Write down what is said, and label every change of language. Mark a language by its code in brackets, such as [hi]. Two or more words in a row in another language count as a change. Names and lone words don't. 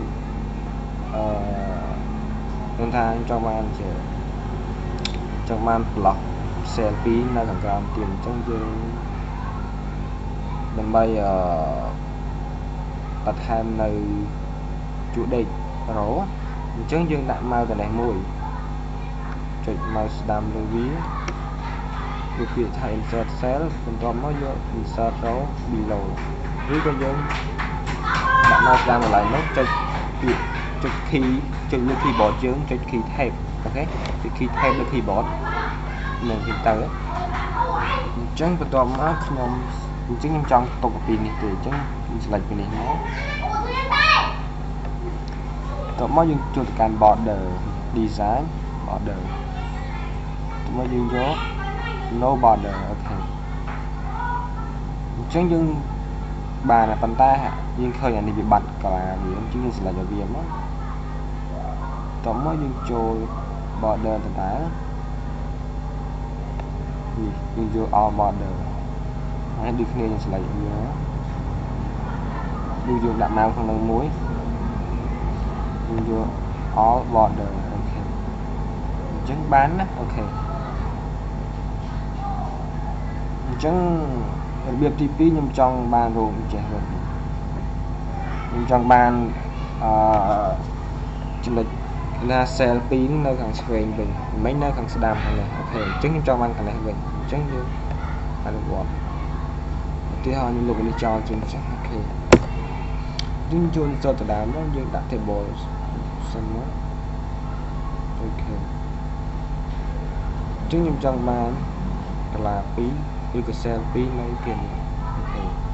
[km] ខ្ញុំថាចង់បានជាចង់បាន [en] block cell [km] 2នៅខាងក្រោមទៀតអញ្ចឹងយើងដើម្បី បន្ថែមនៅជួរដេករ៉ូអញ្ចឹងយើងដាក់ mouse ទៅនេះមួយចុច mouse ស្ដាំលើ វាវាពាក្យថា [en] insert cell [km] បន្ទាប់មកយក [en] insert row below [km] ឬក៏យើងដាក់ mouse ស្ដាំកន្លែងនោះចុចពាក្យចុច key ចុចលើ keyboard យើងចុច [en] key tab [km] អូខេចុច [en] key tab [km] លើ keyboard នឹងទៅអញ្ចឹងបន្ទាប់មកខ្ញុំចង់ទុកពីនេះទេអញ្ចឹងខ្ញុំ select ពីនេះមក តោះមកយើងចូលទៅកាន់ [en] border design border [km] តោះមកយើងយក [en] no border [km] អូខេអញ្ចឹងយើងបានប៉ុន្តែយើងឃើញអានេះវាបាត់កាឡាវាអញ្ចឹងយើង select ឲ្យវាមកតោះមកយើងចូល border ដដែល នេះយើងយក [en] all border [km] ហើយដូចគ្នាយើង select វាយើងដាក់ mouse ក្នុងមួយយើងយក [en] all border [km] អូខេអញ្ចឹងបានណាអូខេ អញ្ចឹងរបៀបទី2ខ្ញុំចង់បានរោងចេះវិញខ្ញុំចង់បានចំណុចណា cell 2នៅខាងឆ្វេងវិញមិននៅខាងស្ដាំខាងនេះអូខេអញ្ចឹងខ្ញុំចង់បានខាងនេះវិញអញ្ចឹងយើងអនុវត្តឧទាហរណ៍ខ្ញុំលុបនេះចោលជាងចាស់អូខេយើងចូលទៅដើមមកយើងដាក់ table សិនមកអូខេអញ្ចឹងខ្ញុំចង់បានកន្លា2ឬក៏ cell 2នៅគេនេះអូខេ